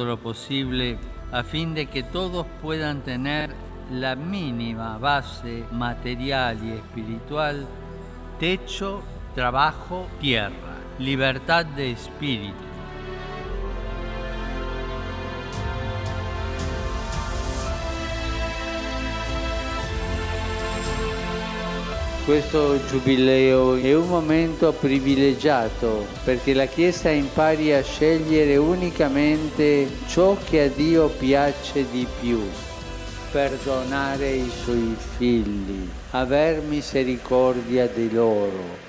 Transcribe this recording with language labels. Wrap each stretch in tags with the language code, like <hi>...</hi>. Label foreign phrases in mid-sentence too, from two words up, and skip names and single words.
<es>lo posible a fin de que todos puedan tener la mínima base material y espiritual, techo, trabajo, tierra, libertad de espíritu.</es> <it>Questo giubileo è un momento privilegiato perché la Chiesa impari a scegliere unicamente ciò che a Dio piace di più, perdonare i suoi figli, aver misericordia di loro.</it>